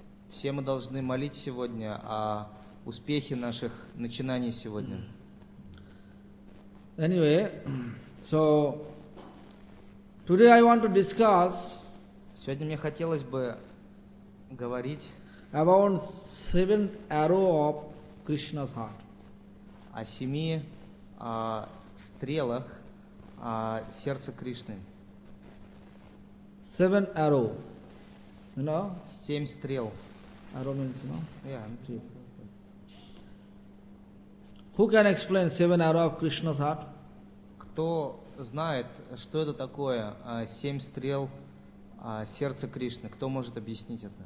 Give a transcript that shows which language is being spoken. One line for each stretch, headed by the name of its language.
Russian: Все мы должны молить сегодня о успехе наших начинаний сегодня.
English: Anyway, so today I want to discuss.
Russian: Сегодня мне хотелось бы говорить
English: about seven arrow of Krishna's heart.
Russian: О семи стрелах сердца Кришны.
English: Seven arrow, you know?
Russian: Семь стрел.
English: Arrow means, you know? Yeah, three. Who can explain seven arrow of Krishna's heart?
Russian: Кто знает, что это такое семь стрел сердца Кришны? Кто может объяснить это?